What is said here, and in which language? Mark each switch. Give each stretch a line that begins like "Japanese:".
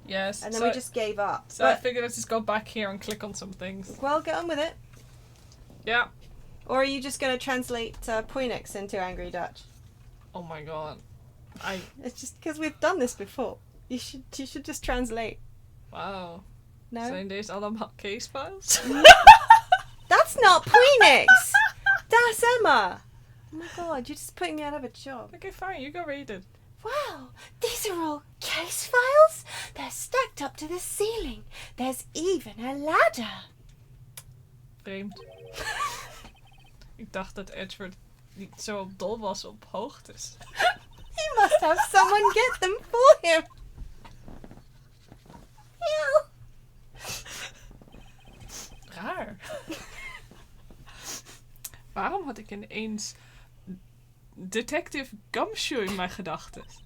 English: Yes. And then we just gave up. So I figured I'd just go back here and click on some things. Well, get on with it. Yeah. Or are you just going to translate Poinix into Angry Dutch? Oh my god. It's just because we've done this before. You should just translate. Wow. No?
Dutch: Zijn deze allemaal case files?
English: That's not Poinix! That's Emma! Oh my god, you're just putting me out of a job. Okay, fine, you go read it. Wow, these are all case files? They're stacked up to the ceiling. There's even a ladder.
Dutch: Vreemd. Ik dacht dat Edward niet zo dol was op hoogtes.
English: He must have someone get them for him. Ew.
Dutch: Raar. Waarom had ik ineens Detective Gumshoe in mijn gedachten?